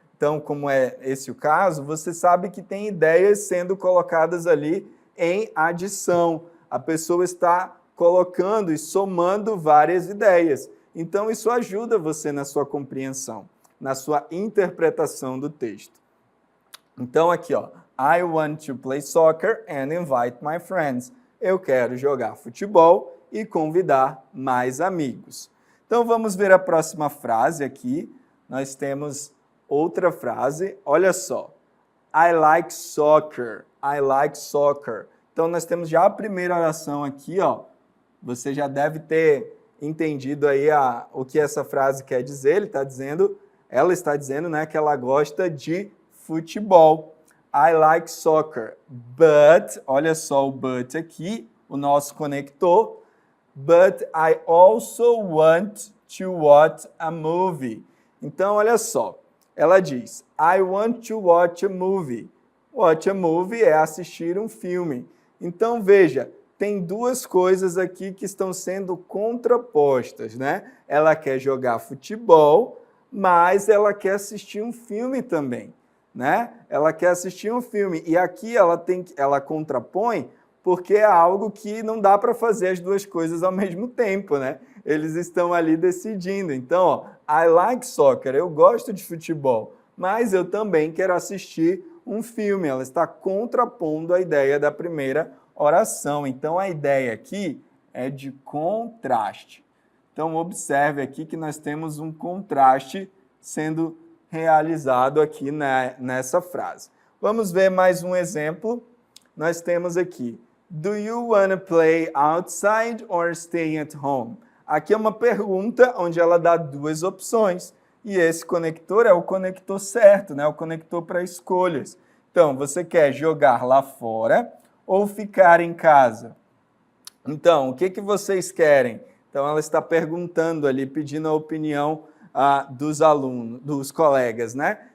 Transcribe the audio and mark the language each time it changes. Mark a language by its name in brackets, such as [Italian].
[Portuguese] Então, como é esse o caso, você sabe que tem ideias sendo colocadas ali em adição. A pessoa está colocando e somando várias ideias. Então, isso ajuda você na sua compreensão, na sua interpretação do texto. Então, aqui, ó, [English] I want to play soccer and invite my friends. [Portuguese] Eu quero jogar futebol e convidar mais amigos. Então, vamos ver a próxima frase aqui. Nós temos outra frase, olha só. [English] I like soccer. I like soccer. [Portuguese] Então, nós temos já a primeira oração aqui, ó. Você já deve ter entendido aí o que essa frase quer dizer. Ela está dizendo, né, que ela gosta de futebol. [English] I like soccer, but, [Portuguese] olha só o but aqui, o nosso conector, [English] but I also want to watch a movie. [Portuguese] Então, olha só, ela diz, [English] I want to watch a movie. Watch a movie [Portuguese] é assistir um filme. Então, veja, tem duas coisas aqui que estão sendo contrapostas, né? Ela quer jogar futebol, mas ela quer assistir um filme também, né? Ela quer assistir um filme. E aqui ela contrapõe porque é algo que não dá para fazer as duas coisas ao mesmo tempo, né? Eles estão ali decidindo. Então, ó, [English] I like soccer, [Portuguese] eu gosto de futebol, mas eu também quero assistir um filme. Ela está contrapondo a ideia da primeira oração. Então, a ideia aqui é de contraste. Então, observe aqui que nós temos um contraste sendo realizado aqui nessa frase. Vamos ver mais um exemplo. Nós temos aqui, [English] do you want to play outside or stay at home? [Portuguese] Aqui é uma pergunta onde ela dá duas opções. E esse conector é o conector certo, né? O conector para escolhas. Então, você quer jogar lá fora ou ficar em casa? Então, o que vocês querem? Então, ela está perguntando ali, pedindo a opinião dos alunos, dos colegas, né?